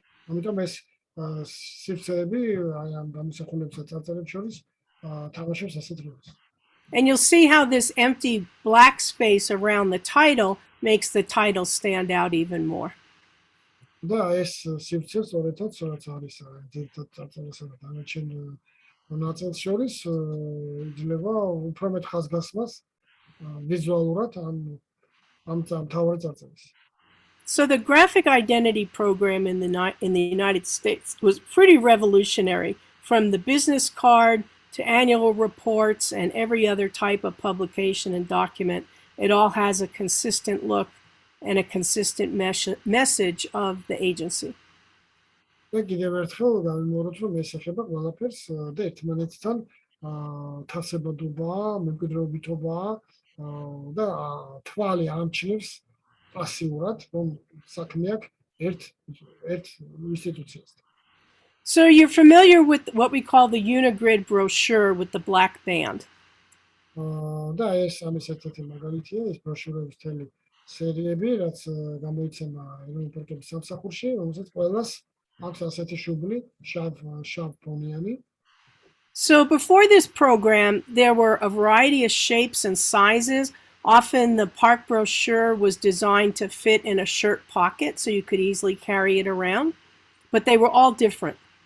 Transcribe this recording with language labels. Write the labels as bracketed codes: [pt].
[ka] ამიტომ ეს სივრცეები აი ამ გამოსახულებებს და წარწერებს შორის თამაშობს ასეთ როლს. [en] And you'll see how this empty black space around the title makes the title stand out even more. [ka] და ეს სივრცე სწორედაც რაც არის ძირითად წარწერასა და დანარჩენ ნაწილს შორის იძლევა უფრო მეტ ხაზგასმას ვიზუალურად ამ მთავარი წარწერის. [en] So the graphic identity program in the United States was pretty revolutionary, from the business card to annual reports and every other type of publication and document, it all has a consistent look and a consistent message of the agency. [ka] და კიდევ ერთხელ გამიმოვარდოთ, რომ ეს ეხება ყველაფერს და ერთმანეთთან თავსებადობაა, მემკვიდრეობითობაა და თვალი ამჩნევს პასიურად, რომ საქმე აქვს ერთ ინსტიტუციასთან. [en] So you're familiar with what we call the Unigrid brochure with the black band. [ka] და ეს ამის ერთ-ერთი მაგალითია, ეს ბროშურების თელი სერიები, რაც გამოიცემა ეროვნული პარკების სამსახურში, რომელსაც ყველას აქვს ასეთი შუბლი, შავ ფონიანი. [en] So before this program, there were a variety of shapes and sizes. Often the park brochure was designed to fit in a shirt pocket so you could easily carry it around, but they were all different.